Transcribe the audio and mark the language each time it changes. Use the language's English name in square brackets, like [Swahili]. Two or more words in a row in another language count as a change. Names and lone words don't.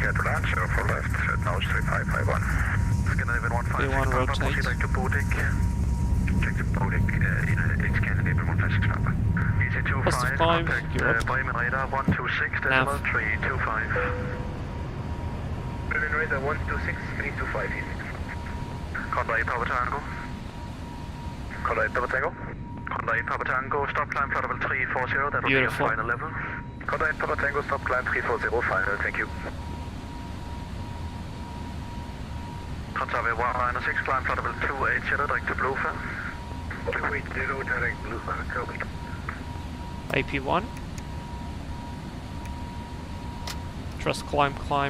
[English] Clear to land, 04 left, nose 3551. Scandinavian 156, They want to rotate. proceed back to Bodik. Check the Bodik, it's Scandinavian 156 Papa. EC25, Plus 5, contact you're up. Bremen radar 126, Nav. 325. Bremen radar 126-325 easy. Conda 8 Papa Tango. Conda 8 Papa Tango. Conda 8 Papa Tango, stop climb flight level 340, that will be your Beautiful. final level. Conda 8 Papa Tango, stop climb 340, final, thank you. Contact 196, climb flight level 280, direct to Bluefer. 280, direct Bluefer, copy. AP1. Trust, climb, climb.